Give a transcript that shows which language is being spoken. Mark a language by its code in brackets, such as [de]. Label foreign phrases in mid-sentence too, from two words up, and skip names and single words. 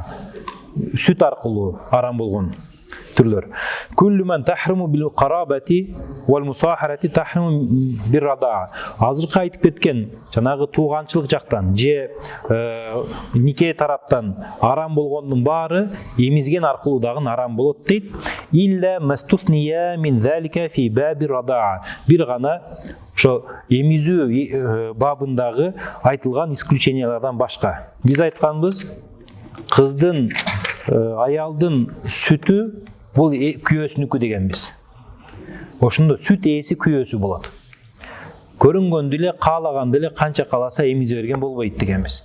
[ky] Süt аркылуу арам болгон түрлөр. [ar] كل من تحريم بالقرابة والمصاهرة تحريم بالرضاع. [ky] Азыркы айтып кеткен жанагы тууганчылык жактан же нике тараптан арам болгондун баары эмизген аркылуу дагы арам болот дейт. [ar] إلا ما استثني من ذلك في باب الرضاع. [ky] Бир гана ошо эмизүү бабындагы айтылган исключениялардан башка. Биз айтканбыз, кыздын, аялдын сүтү бул күйөөсүнүкү дегенбиз. Ошондо сүт ээси күйөөсү болот. Көрүнгөндө эле, каалаганда эле канча кааласа эмизе берген болбойт дегенбиз.